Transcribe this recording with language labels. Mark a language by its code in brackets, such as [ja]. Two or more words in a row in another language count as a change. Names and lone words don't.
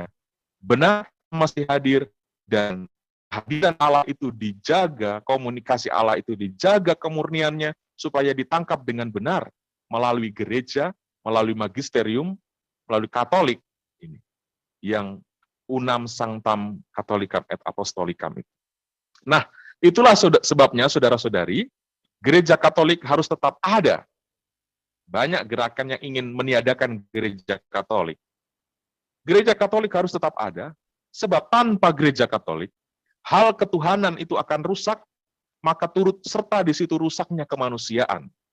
[id] Benar, masih hadir, dan hadiran Allah itu dijaga, komunikasi Allah itu dijaga kemurniannya, supaya ditangkap dengan benar melalui gereja, melalui magisterium, melalui Katolik ini yang [la] unam sanctam catholicam et apostolicam [id] itu. Nah, itulah sebabnya saudara-saudari, gereja Katolik harus tetap ada. Banyak gerakan yang ingin meniadakan gereja Katolik. Gereja Katolik harus tetap ada, sebab tanpa gereja Katolik, hal ketuhanan itu akan rusak, maka turut serta di situ rusaknya kemanusiaan.